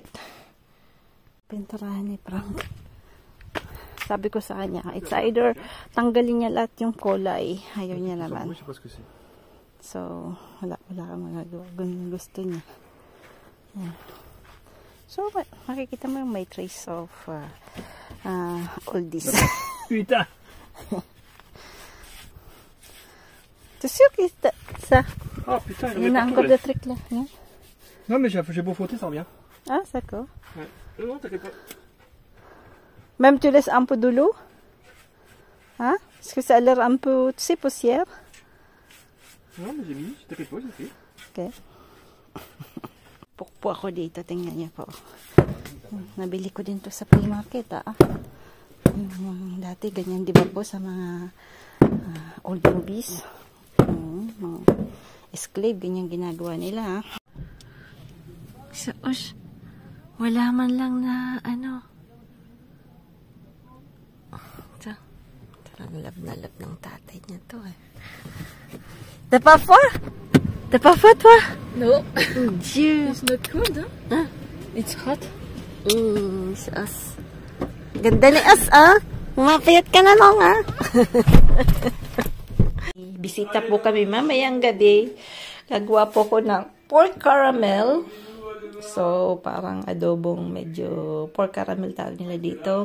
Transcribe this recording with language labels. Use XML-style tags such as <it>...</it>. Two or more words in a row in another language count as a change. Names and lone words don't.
<tl>Pinturahan ni Frank. Sabi ko sa kanya,</tl> <en>it's either</en> <tl>tanggalin niya lahat yung kulay. Ayaw niya naman. So, wala kang magagawa. Ganun gusto niya. Ayan. So, makikita mo yung may</tl> <en>trace of all this.</en> <fr>Putain! T'es sûr que ça? Oh putain, il y en a encore des trucs là. Non, non mais j'ai beau frotter, ça revient. Ah, d'accord. Ouais. Non, t'inquiète pas. Même tu laisses un peu de l'eau? Hein? Parce que ça a l'air un peu, tu sais, poussière. Non, mais j'ai mis, t'inquiète pas, j'ai fait. Ok.</fr> <tl>Pukpo ako dito, tingnan niyo po. Nabili ko din to sa flea market, dati ganyan, di ba po, sa mga old movies. Mga esclave, ganyan ginagawa nila. So, wala man lang na, Parang lab ng tatay niya to,</tl> <fr>T'as pas froid? T'as pas froid, toi?</fr> <en>No.</en> <fr>Oh, Dieu.</fr> <en>It's not cold, huh? Huh? It's hot.</en> <tl>Si As. Ganda ni As, Mapayat ka na lang, Bisita po kami mamayang gabi. Gagawa po ko ng</tl> <en>pork caramel.</en> <tl>So, parang adobong medyo</tl> <en>pork caramel</en> <tl>tawag nila dito.</tl>